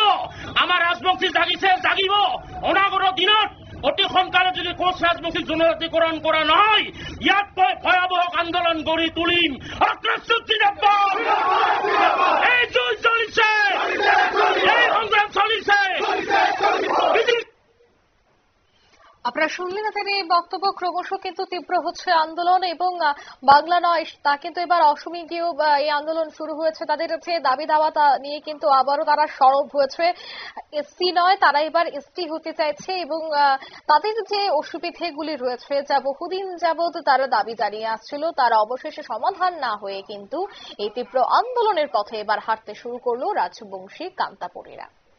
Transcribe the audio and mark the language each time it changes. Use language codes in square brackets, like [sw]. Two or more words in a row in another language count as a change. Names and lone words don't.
[as] আমাৰ ৰাজবংশী জাগিছে, জাগিব। অনাগত দিনত অতি সোনকালে যদি কোচ ৰাজবংশীক জনজাতিকৰণ কৰা নহয়, ইয়াতকৈ ভয়াৱহ আন্দোলন গঢ়ি তুলিম। এই যুঁজ চলিছে, এই সংগ্ৰাম চলিছে। [bn] আপনারা শুনলেন তাদের এই বক্তব্য। ক্রমশ কিন্তু তীব্র হচ্ছে আন্দোলন, এবং বাংলা নয় তা কিন্তু এবার অসমে গিয়েও এই আন্দোলন শুরু হয়েছে। তাদের যে দাবি দাওয়া তা নিয়ে কিন্তু আবারও তারা সরব হয়েছে। এসসি নয়, তারা এবার এসটি হতে চাইছে, এবং তাদের যে অসুবিধেগুলি রয়েছে যা বহুদিন যাবৎ তারা দাবি জানিয়ে আসছিল, তার অবশেষে সমাধান না হয়ে কিন্তু এই তীব্র আন্দোলনের পথে এবার হাঁটতে শুরু করলো রাজবংশী কামতাপুরীরা।